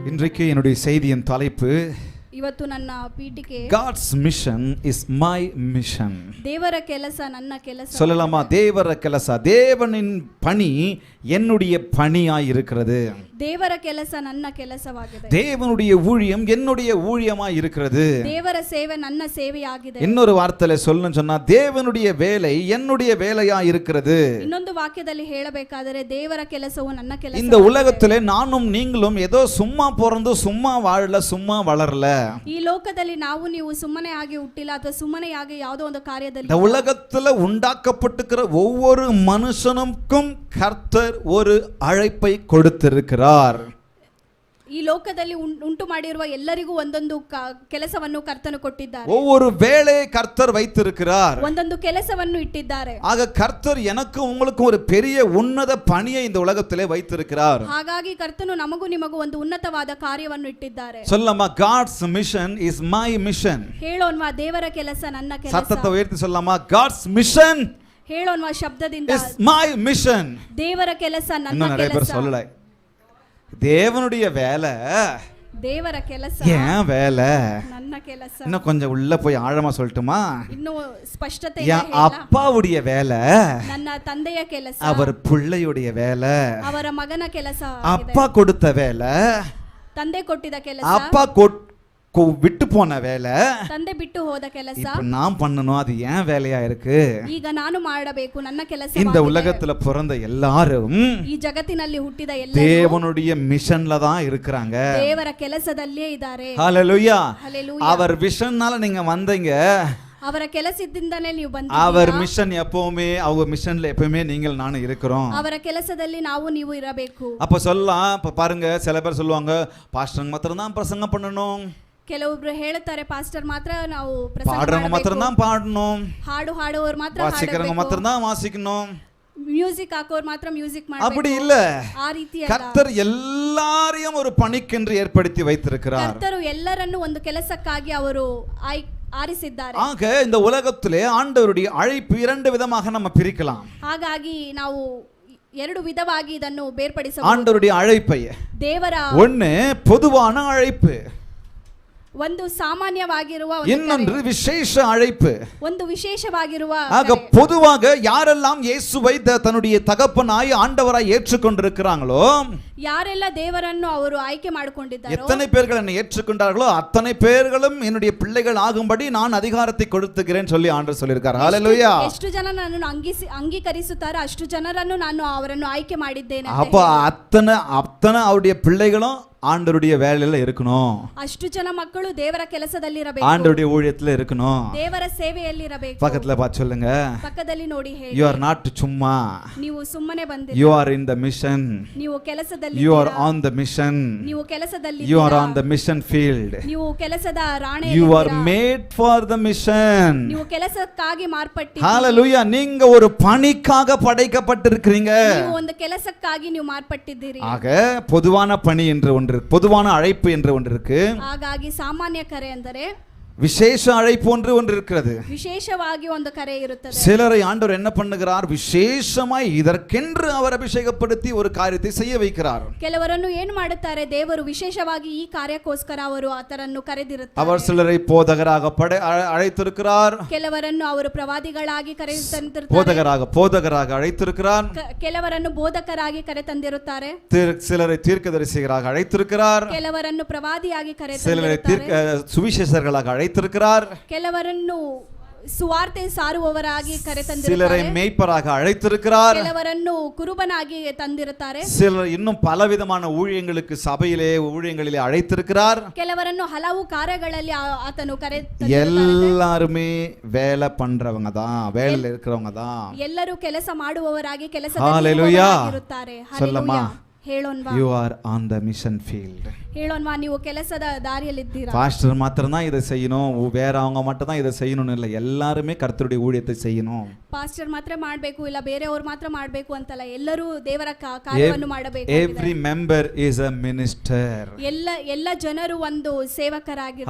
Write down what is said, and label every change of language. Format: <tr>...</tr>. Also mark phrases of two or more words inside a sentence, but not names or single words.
<ta>இன்றைக்கு என்னுடைய செய்தியின் தலைப்பு</ta> <kn>ಇವತ್ತು ನನ್ನ ಪೀಠಿಕೆ</kn> <en>God's mission is my mission.</en> <kn>ದೇವರ ಕೆಲಸ ನನ್ನ ಕೆಲಸ.</kn> <ta>சொல்லலாமா?</ta> <kn>ದೇವರ ಕೆಲಸ,</kn> <ta>தேவனின் பணி என்னுடைய பணியாய் இருக்கிறது.</ta> <kn>ದೇವರ ಕೆಲಸ ನನ್ನ ಕೆಲಸವಾಗಿದೆ.</kn> <ta>தேவனுடைய ஊழியம் என்னுடைய ஊழியமாய் இருக்கிறது.</ta> <kn>ದೇವರ ಸೇವೆ ನನ್ನ ಸೇವೆಯಾಗಿದೆ.</kn> <ta>இன்னொரு வார்த்தையில சொல்லணும்னு சொன்னா தேவனுடைய வேலை என்னுடைய வேலையாய் இருக்கிறது.</ta> <kn>ಇನ್ನೊಂದು ವಾಕ್ಯದಲ್ಲಿ ಹೇಳಬೇಕಾದರೆ ದೇವರ ಕೆಲಸವು ನನ್ನ ಕೆಲಸ.</kn> <ta>இந்த உலகத்திலே நானும் நீங்களும் ஏதோ சும்மா பிறந்து சும்மா வாழல, சும்மா வளரல.</ta> <kn>ಈ ಲೋಕದಲ್ಲಿ ನಾವು ನೀವು ಸುಮ್ಮನೆ ಆಗಿ ಹುಟ್ಟಿಲ್ಲ ಅಥವಾ ಸುಮ್ಮನೆ ಆಗಿ ಯಾವುದೋ ಒಂದು ಕಾರ್ಯದಲ್ಲಿ.</kn> <ta>இந்த உலகத்துல உண்டாக்கப்பட்டிருக்கிற ஒவ்வொரு மனுஷனுக்கும் கர்த்தர் ஒரு அழைப்பை கொடுத்திருக்கிறார்.</ta> <kn>ಈ ಲೋಕದಲ್ಲಿ ಉಂಟು ಮಾಡಿರುವ ಎಲ್ಲರಿಗೂ ಒಂದೊಂದು ಕೆಲಸವನ್ನು ಕರ್ತನು ಕೊಟ್ಟಿದ್ದಾರೆ.</kn> <ta>ஒவ்வொரு வேலையை கர்த்தர் வைத்திருக்கிறார்.</ta> <kn>ಒಂದೊಂದು ಕೆಲಸವನ್ನು ಇಟ್ಟಿದ್ದಾರೆ.</kn> <ta>ஆக கர்த்தர் எனக்கும் உங்களுக்கும் ஒரு பெரிய உன்னத பணியை இந்த உலகத்திலே வைத்திருக்கிறார்.</ta> <kn>ಹಾಗಾಗಿ ಕರ್ತನು ನಮಗೂ ನಿಮಗೂ ಒಂದು ಉನ್ನತವಾದ ಕಾರ್ಯವನ್ನು ಇಟ್ಟಿದ್ದಾರೆ.</kn> <ta>சொல்லலாமா?</ta> <en>God's mission is my mission.</en> <kn>ಹೇಳೋನ್ವಾ ದೇವರ ಕೆಲಸ ನನ್ನ ಕೆಲಸ.</kn> <ta>சத்தத்தை உயர்த்தி சொல்லலாமா?</ta> <en>God's mission</en> <kn>ಹೇಳೋನ್ವಾ ಶಬ್ದದಿಂದ</kn> <en>is my mission.</en> <kn>ದೇವರ ಕೆಲಸ ನನ್ನ</kn> <ta>இன்னும் நிறைய பேர்</ta> <kn>ಕೆಲಸ.</kn> <ta>சொல்லல. தேவனுடைய வேலை</ta> <kn>ದೇವರ ಕೆಲಸ</kn> <ta>ஏன் வேலை?</ta> <kn>ನನ್ನ ಕೆಲಸ.</kn> <ta>இன்னும் கொஞ்சம் உள்ள போய் ஆழமா சொல்லட்டுமா?</ta> <kn>ಇನ್ನು ಸ್ಪಷ್ಟತೆ</kn> <ta>என் அப்பாவுடைய வேலை</ta> <kn>ನನ್ನ ತಂದೆಯ ಕೆಲಸ.</kn> <ta>அவர் பிள்ளையுடைய வேலை.</ta> <kn>ಅವರ ಮಗನ ಕೆಲಸ.</kn> <ta>அப்பா கொடுத்த வேலை,</ta> <kn>ತಂದೆ ಕೊಟ್ಟಿದ ಕೆಲಸ.</kn> <ta>அப்பா விட்டு போன வேலை,</ta> <kn>ತಂದೆ ಬಿಟ್ಟು ಹೋದ ಕೆಲಸ</kn> <ta>இப்ப நான் பண்ணணும். அது ஏன் வேலையா இருக்கு?</ta> <kn>ಈಗ ನಾನು ಮಾಡಬೇಕು, ನನ್ನ ಕೆಲಸ.</kn> <ta>இந்த உலகத்துல பிறந்த எல்லாரும்</ta> <kn>ಈ ಜಗತ್ತಿನಲ್ಲಿ ಹುಟ್ಟಿದ ಎಲ್ಲರೂ</kn> <ta>தேவனுடைய மிஷன்ல தான் இருக்கிறாங்க.</ta> <kn>ದೇವರ ಕೆಲಸದಲ್ಲೇ ಇದ್ದಾರೆ.</kn> <ta>ஹalleluya. ஹalleluya. அவர் விஷன்னால நீங்க வந்தீங்க.</ta> <kn>ಅವರ ಕೆಲಸದಿಂದಲೇ ನೀವು ಬಂದಿದ್ದೀರಾ.</kn> <ta>அவர் மிஷன் எப்பவுமே, அவங்க மிஷன்ல எப்பவுமே நீங்கள் நானும் இருக்கிறோம்.</ta> <kn>ಅವರ ಕೆಲಸದಲ್ಲಿ ನಾವು ನೀವು ಇರಬೇಕು.</kn> <ta>அப்ப சொல்லலாம். இப்ப பாருங்க, சில பேர் சொல்லுவாங்க பாஸ்டர் மாத்திரம் தான் பிரசங்கம் பண்ணணும்,</ta> <kn>ಕೆಲವೊಬ್ರು ಹೇಳ್ತಾರೆ ಪಾಸ್ಟರ್ ಮಾತ್ರ ನಾವು</kn> <ta>பாடுறவங்க மாத்திரம் தான் பாடணும்,</ta> <kn>ಹಾಡು ಹಾಡುವವರು ಮಾತ್ರ</kn> <ta>வாசிக்கிறவங்க மாத்திரம் தான் வாசிக்கணும்,</ta> <kn>ಮ್ಯೂಸಿಕ್ ಹಾಕೋರು ಮಾತ್ರ ಮ್ಯೂಸಿಕ್ ಮಾಡಬೇಕು.</kn> <ta>அப்படி இல்ல.</ta> <kn>ಆ ರೀತಿ ಅಲ್ಲ.</kn> <ta>கர்த்தர் எல்லாரையும் ஒரு பணிக்கென்று ஏற்படுத்தி வைத்திருக்கிறார்.</ta> <kn>ಕರ್ತರು ಎಲ್ಲರನ್ನು ಒಂದು ಕೆಲಸಕ್ಕಾಗಿ ಅವರು ಆರಿಸಿದ್ದಾರೆ.</kn> <ta>ஆக இந்த உலகத்திலே ஆண்டவருடைய அழைப்பு இரண்டு விதமாக நம்ம பிரிக்கலாம்.</ta> <kn>ಹಾಗಾಗಿ ನಾವು ಎರಡು ವಿಧವಾಗಿ ಇದನ್ನು ಬೇರ್ಪಡಿಸಬಹುದು.</kn> <ta>ஆண்டவருடைய அழைப்பை</ta> <kn>ದೇವರ</kn> <ta>ஒன்னு பொதுவான அழைப்பு,</ta> <kn>ಒಂದು ಸಾಮಾನ್ಯವಾಗಿರುವ</kn> <ta>இன்னொன்று விசேஷ அழைப்பு.</ta> <kn>ಒಂದು ವಿಶೇಷವಾಗಿರುವ.</kn> <ta>ஆக பொதுவாக யாரெல்லாம் இயேசுவை தன்னுடைய தகப்பனாய் ஆண்டவராய் ஏற்றுக்கொண்டிருக்கிறாங்களோ,</ta> <kn>ಯಾರೆಲ್ಲ ದೇವರನ್ನು ಅವರು ಆಯ್ಕೆ ಮಾಡಿಕೊಂಡಿದ್ದಾರೋ,</kn> <ta>எத்தனை பேர்கள் என்னை ஏற்றுக்கொண்டார்களோ அத்தனை பேர்களும் என்னுடைய பிள்ளைகள் ஆகும்படி நான் அதிகாரத்தை கொடுத்துக்கிறேன் சொல்லி ஆண்டவர் சொல்லியிருக்கார். ஹalleluya.</ta> <kn>ಎಷ್ಟು ಜನ ನನ್ನನ್ನು ಅಂಗೀಕರಿಸುತ್ತಾರೆ ಅಷ್ಟು ಜನರನ್ನು ನಾನು ಅವರನ್ನು ಆಯ್ಕೆ ಮಾಡಿದ್ದೇನೆ.</kn> <ta>அப்ப அத்தனை அவருடைய பிள்ளைகளும் ஆண்டவருடைய வேலையில இருக்கணும்.</ta> <kn>ಅಷ್ಟು ಜನ ಮಕ್ಕಳು ದೇವರ ಕೆಲಸದಲ್ಲಿ ಇರಬೇಕು,</kn> <ta>ஆண்டவருடைய ஊழியத்துல இருக்கணும்.</ta> <kn>ದೇವರ ಸೇವೆಯಲ್ಲಿ ಇರಬೇಕು.</kn> <ta>பக்கத்துல பார்த்து சொல்லுங்க,</ta> <kn>ಪಕ್ಕದಲ್ಲಿ ನೋಡಿ ಹೇಳಿ,</kn> <en>you are not சும்மா,</en> <kn>ನೀವು ಸುಮ್ಮನೆ ಬಂದಿಲ್ಲ,</kn> <en>you are in the mission,</en> <kn>ನೀವು ಕೆಲಸದಲ್ಲಿ,</kn> <en>you are on the mission,</en> <kn>ನೀವು ಕೆಲಸದಲ್ಲಿ,</kn> <en>you are on the mission field,</en> <kn>ನೀವು ಕೆಲಸದ ರಾಣೆ,</kn> <en>you are made for the mission.</en> <kn>ನೀವು ಕೆಲಸಕ್ಕಾಗಿ ಮಾರ್ಪಟ್ಟಿದ್ದೀರಿ.</kn> <ta>ஹalleluya. நீங்க ஒரு பணிக்காக படைக்கப்பட்டிருக்கிறீங்க.</ta> <kn>ನೀವು ಒಂದು ಕೆಲಸಕ್ಕಾಗಿ ನೀವು ಮಾರ್ಪಟ್ಟಿದ್ದೀರಿ.</kn> <ta>ஆக பொதுவான பணி என்று ஒன்று, பொதுவான அழைப்பு என்று ஒன்று இருக்கு.</ta> <kn>ಹಾಗಾಗಿ ಸಾಮಾನ್ಯ ಕರೆ ಅಂದರೆ</kn> <ta>விசேஷ அழைப்பு ஒன்று இருக்கிறது.</ta> <kn>ವಿಶೇಷವಾಗಿ ಒಂದು ಕರೆ ಇರುತ್ತದೆ.</kn> <ta>சிலரை ஆண்டவர் என்ன பண்ணுகிறார்? விசேஷமாய் இதற்கென்று அவர் அபிஷேகப்படுத்தி ஒரு காரியத்தை செய்ய வைக்கிறார்.</ta> <kn>ಕೆಲವರನ್ನು ಏನು ಮಾಡುತ್ತಾರೆ? ದೇವರು ವಿಶೇಷವಾಗಿ ಈ ಕಾರ್ಯಕ್ಕೋಸ್ಕರ ಅವರು ಆತರನ್ನು ಕರೆದಿರುತ್ತಾರೆ.</kn> <ta>அவர் சிலரை போதகராக அழைத்திருக்கிறார்,</ta> <kn>ಕೆಲವರನ್ನು ಅವರು ಪ್ರವಾದಿಗಳಾಗಿ</kn> <ta>போதகராக அழைத்திருக்கிறார்,</ta> <kn>ಕೆಲವರನ್ನು ಬೋಧಕರಾಗಿ ಕರೆ ತಂದಿರುತ್ತಾರೆ,</kn> <ta>சிலரை தீர்க்கதரிசிகளாக அழைத்திருக்கிறார்,</ta> <kn>ಕೆಲವರನ್ನು ಪ್ರವಾದಿಯಾಗಿ ಕರೆ</kn> <ta>சிலரை சுவிசேஷர்களாக அழைத்திருக்கிறார்,</ta> <kn>ಕೆಲವರನ್ನು ಸುವಾರ್ತೆ ಸಾರುವವರಾಗಿ ಕರೆ ತಂದಿರುತ್ತಾರೆ,</kn> <ta>சிலரை மேய்ப்பராக அழைத்திருக்கிறார்,</ta> <kn>ಕೆಲವರನ್ನು ಕುರುಬನಾಗಿ ತಂದಿರುತ್ತಾರೆ,</kn> <ta>சிலர் இன்னும் பலவிதமான ஊழியங்களுக்கு ஊழியங்களிலே அழைத்திருக்கிறார்.</ta> <kn>ಕೆಲವರನ್ನು ಹಲವು ಕಾರ್ಯಗಳಲ್ಲಿ ಆತನು ಕರೆ</kn> <ta>எல்லாருமே வேலை பண்றவங்க தான், வேலையில் இருக்கிறவங்க தான்.</ta> <kn>ಎಲ್ಲರೂ ಕೆಲಸ ಮಾಡುವವರಾಗಿ ಕೆಲಸದಲ್ಲಿರುತ್ತಾರೆ.</kn> <ta>சொல்லமா?</ta> <kn>ಹೇಳೋನ್ವಾ?</kn> <en>You are on the mission field.</en> <kn>ಹೇಳೋನ್ವಾ? ನೀವು ಕೆಲಸದ ದಾರಿಯಲ್ಲಿದ್ದೀರಾ.</kn> <ta>பாஸ்டர் மாத்திரம் தான் இதை செய்யணும், வேற அவங்க மட்டும் தான் இதை செய்யணும்னு இல்லை, எல்லாருமே கர்த்தருடைய ஊழியத்தை செய்யணும்.</ta> <kn>ಪಾಸ್ಟರ್ ಮಾತ್ರ ಮಾಡಬೇಕು, ಇಲ್ಲ ಬೇರೆಯವರು ಮಾತ್ರ ಮಾಡಬೇಕು ಅಂತಲ್ಲ, ಎಲ್ಲರೂ ದೇವರ ಕಾರ್ಯವನ್ನು ಮಾಡಬೇಕು.</kn> <en>Every member is a minister.</en> <kn>ಎಲ್ಲ ಜನರು ಒಂದು ಸೇವಕರಾಗಿದ್ದಾರೆ.</kn> <en>Hallelujah.</en>